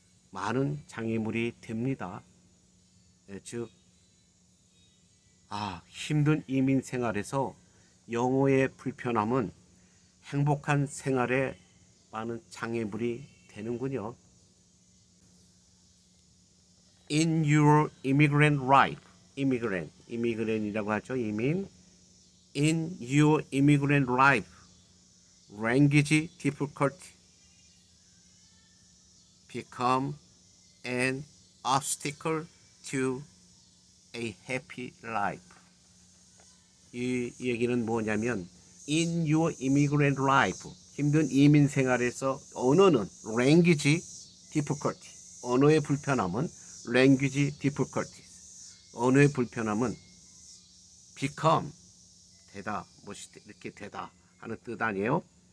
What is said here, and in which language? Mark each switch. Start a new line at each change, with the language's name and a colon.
Korean: 많은 장애물이 됩니다. 즉, 힘든 이민 생활에서 영어의 불편함은 행복한 생활에 많은 장애물이 되는군요.
English: In your immigrant life, immigrant
Korean: 이라고 하죠. 이민.
English: In your immigrant life, language difficulty become an obstacle to a happy life.
Korean: 이 얘기는 뭐냐면
English: in your immigrant life,
Korean: 힘든 이민 생활에서 언어는
English: language difficulty,
Korean: 언어의 불편함은 language difficulty, 언어의 불편함은 become, 되다, 무엇이 이렇게 되다 하는 뜻 아니에요?